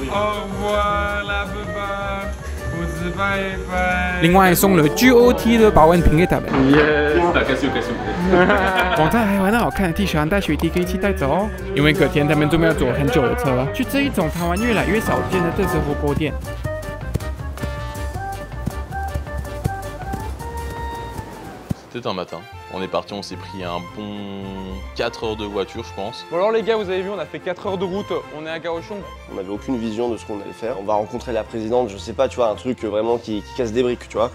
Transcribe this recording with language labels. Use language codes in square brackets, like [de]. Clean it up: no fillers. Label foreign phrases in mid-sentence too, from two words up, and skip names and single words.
[zh] 另外送了 GOT 的保温瓶给他们。网站还有很好看的 T 恤和带雪 T 可以一起带走哦，因为隔天他们准备要坐很久的车去这一种台湾越来越少见的特色火锅店。 [fr] C'était un matin. On est parti, on s'est pris un bon 4 heures de voiture, je pense. Bon alors les gars, vous avez vu, on a fait 4 heures de route, on est à Garochon. On n'avait aucune vision de ce qu'on allait faire. On va rencontrer la présidente, je sais pas, tu vois, un truc vraiment qui casse des briques, tu vois.